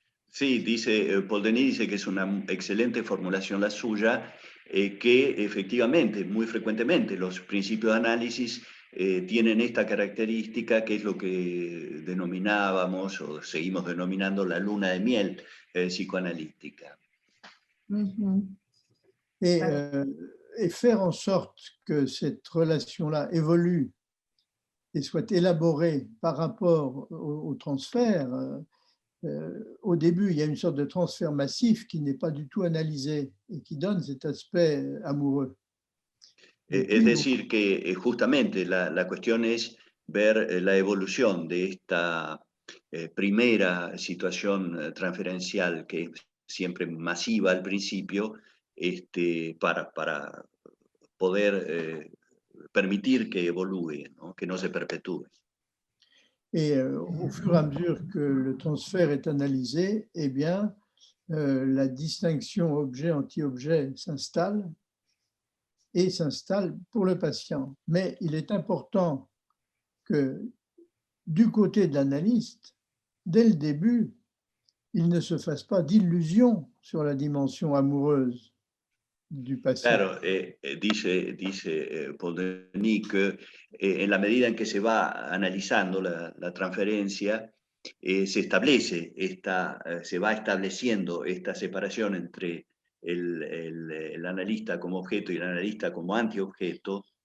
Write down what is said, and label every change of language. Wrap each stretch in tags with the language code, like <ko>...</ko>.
<es>Sí, dice, Paul Denis dice que es una excelente formulación la suya, que efectivamente, muy frecuentemente, los principios de análisis tienen esta característica que es lo que denominábamos o seguimos denominando la luna de miel psicoanalítica.</es> <fr>Et faire en sorte que cette relation-là évolue et soit élaborée par rapport au transfert. Au début, il y a une sorte de transfert massif qui n'est pas du tout analysé et qui donne cet aspect amoureux.</fr> <es>Es decir, que justamente la cuestión es ver la evolución de esta primera situación transferencial, que es siempre masiva al principio, para poder permitir que evolúe, ¿no? Que no se perpetúe.</es> <fr>Et au fur et à mesure que le transfert est analysé, eh bien, la distinction objet-anti-objet s'installe et s'installe pour le patient. Mais il est important que du côté de l'analyste, dès le début, il ne se fasse pas d'illusion sur la dimension amoureuse du patient.</fr> <es>Claro, dice Paul Denis que en la medida en que se va analizando la transferencia, se establece se va estableciendo esta separación entre el analista como objeto y el analista como antiobjeto,</es>